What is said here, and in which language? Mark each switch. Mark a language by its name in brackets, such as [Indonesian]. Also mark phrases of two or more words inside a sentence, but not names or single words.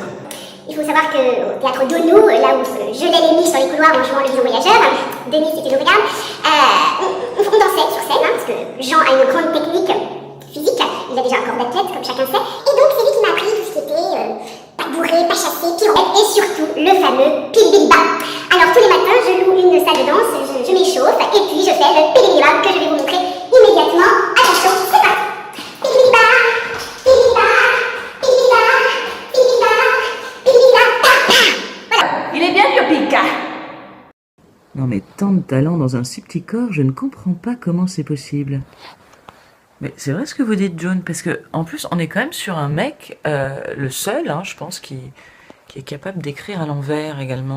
[French] Il faut savoir qu'au théâtre d'Onou, là où je l'ai les miches dans les couloirs en jouant le vieux voyageur, Denis c'était le regard, on dansait sur scène, hein, parce que Jean a une grande technique physique, il a déjà un corps d'athlète comme chacun sait, et donc c'est lui qui m'a appris tout ce qui était pas bourré, pas chassé, pirouette, et surtout le fameux pili-bili-ba. Alors tous les matins je loue une salle de danse, je m'échauffe, et puis je fais le pili-bili-ba que je vais vous montrer immédiatement. Attention, c'est parti. Pili-bili-ba, pili-bili-ba, pili-bili-ba, pili-bili-ba. Il est bien dur, Pika. Non mais tant de talent dans un si petit corps, je ne comprends pas comment c'est possible. Mais c'est vrai ce que vous dites, John, parce que en plus on est quand même sur un mec, le seul, hein, je pense, qui est capable d'écrire à l'envers également.